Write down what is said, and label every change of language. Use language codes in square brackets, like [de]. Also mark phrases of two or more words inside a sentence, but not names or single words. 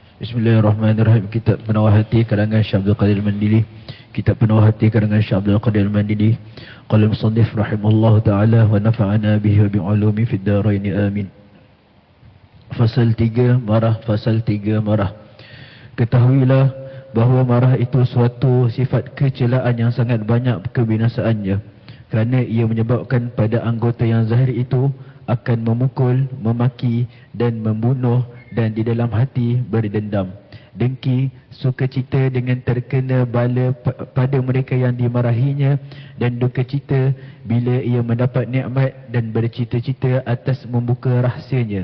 [ms] Bismillahirrahmanirrahim. Kitab Penawar Hati karangan Syekh Abdul Qadir Mandili. Kitab Penawar Hati karangan Syekh Abdul Qadir Mandili. [ar] قال المصنف رحمه الله تعالى ونفعنا به وبعلومه في الدارين آمين. [ms] Fasal 3 marah. Fasal 3 marah. Ketahuilah bahawa marah itu suatu sifat kecelaan yang sangat banyak kebinasaannya, kerana ia menyebabkan pada anggota yang zahir itu akan memukul, memaki dan membunuh, dan di dalam hati berdendam, dengki, sukacita dengan terkena bala pada mereka yang dimarahinya, dan duka cita bila ia mendapat nikmat, dan bercita-cita atas membuka rahsianya.